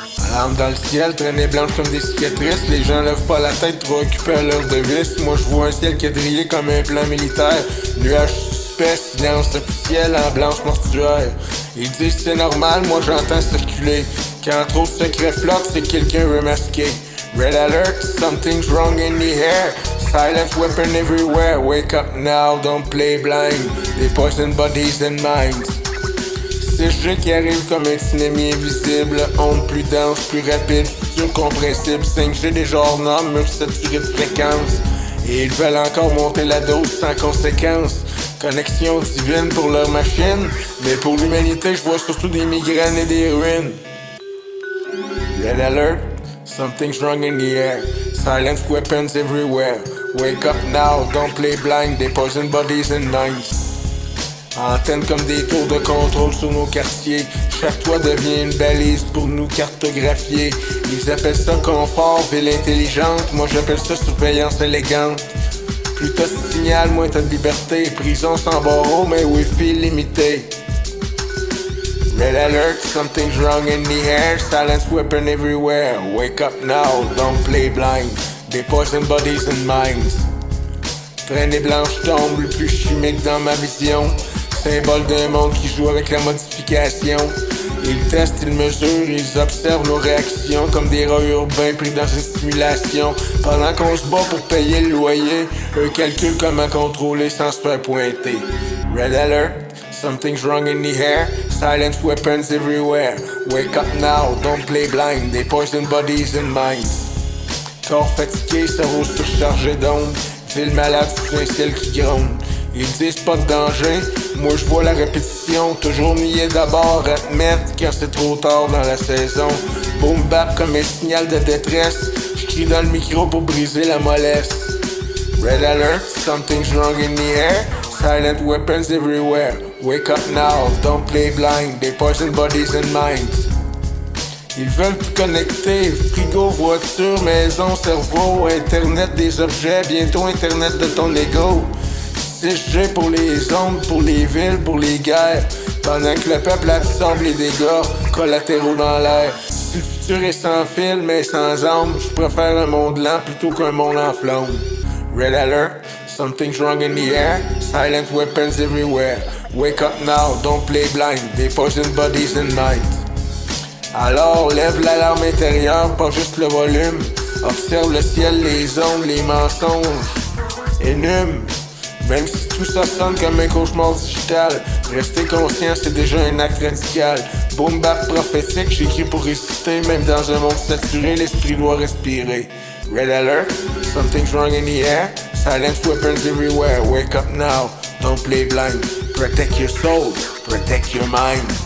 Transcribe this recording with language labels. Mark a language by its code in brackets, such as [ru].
[fr] Alarme dans le ciel, traînée blanche comme des cicatrices. Les gens lèvent pas la tête, trop occupés à leur devise. Moi je vois un ciel quadrillé comme un plan militaire. Nuages suspects, silence officiel en blanche mortuaire. Ils disent c'est normal, moi j'entends circuler. Quand trop de secrets flottent, c'est quelqu'un remasqué. [en] Red alert, something's wrong in the air. Silent weapon everywhere. Wake up now, don't play blind. They poison bodies and minds. [fr] CG qui arrive comme un tsunami invisible. Onde plus dense, plus rapide, futur compressible. 5G déjà hors norme, mur saturé de fréquence. Et ils veulent encore monter la dose sans conséquence. Connexion divine pour leur machine. Mais pour l'humanité, je vois surtout des migraines et des ruines. [en] Red alert, something's wrong in the air. Silent weapons everywhere. Wake up now, don't play blind. They poison bodies and minds. [fr] Antennes comme des tours de contrôle sur nos quartiers. Chaque toit devient une balise pour nous cartographier. Ils appellent ça confort, ville intelligente. Moi j'appelle ça surveillance élégante. Plus t'as de signal, moins t'as de liberté. Prison sans barreau, mais wifi limité. [en] Red alert, something's wrong in the air. Silence weapon everywhere. Wake up now, don't play blind. They poison bodies and minds. [fr] Traînée blanche tombe, le plus chimique dans ma vision. Symbole d'un monde qui joue avec la modification. Ils testent, ils mesurent, ils observent nos réactions comme des rats urbains pris dans une simulation. Pendant qu'on se bat pour payer le loyer, eux calculent comment contrôler sans se faire pointer. [en] Red alert, something's wrong in the air. Silent weapons everywhere. Wake up now, don't play blind. They poison bodies and minds. [fr] Corps fatigué, cerveau surchargé d'ondes. Ville malade sous un ciel qui gronde. Ils disent pas de danger, moi je vois la répétition. Toujours nier d'abord, admettre quand c'est trop tard dans la saison. Boom bap comme un signal de détresse. Je crie dans le micro pour briser la mollesse. [en] Red alert, something's wrong in the air. Silent weapons everywhere. Wake up now, don't play blind. They poison bodies and minds. [fr] Ils veulent tout connecter, frigo, voiture, maison, cerveau, internet des objets, bientôt internet de ton ego. 6G pour les ondes, pour les villes, pour les guerres. Pendant que le peuple absorbe les dégâts collatéraux dans l'air. Si le futur est sans fil mais sans âme, je préfère un monde lent plutôt qu'un monde en flamme. [en] Red alert, something's wrong in the air. Silent weapons everywhere. Wake up now, don't play blind. They poison bodies and minds. [fr] Alors lève l'alarme intérieure, pas juste le volume. Observe le ciel, les ondes, les mensonges. Énume. Même si tout ça sonne comme un cauchemar digital, rester conscient c'est déjà un acte radical. Boom bap prophétique, j'écris pour réciter. Même dans un monde saturé, l'esprit doit respirer. [en] Red alert, something's wrong in the air. Silent weapons everywhere, wake up now, don't play blind. Protect your soul, protect your mind.